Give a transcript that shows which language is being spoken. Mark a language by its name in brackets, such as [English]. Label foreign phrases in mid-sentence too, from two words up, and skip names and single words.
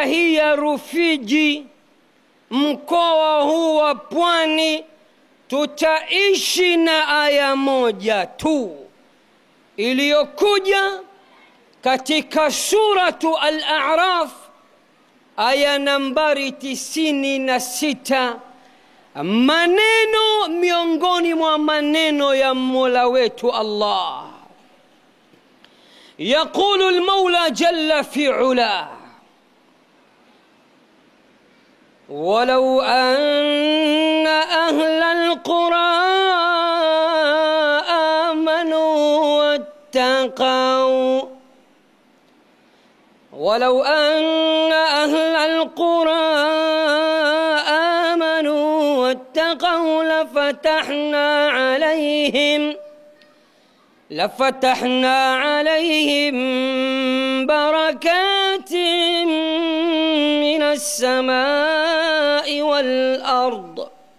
[Swahili] hii ya Rufiji, mkoa huu wa Pwani, tutaishi na aya moja tu iliyokuja katika suratu Al-A'raf, aya nambari 96, maneno miongoni mwa maneno ya Mola wetu Allah. [Arabic] يقول المولى جل في علاه: ولو أن أهل القرى آمنوا واتقوا ولو أن أهل القرى آمنوا واتقوا لفتحنا عليهم بركات من السماء والأرض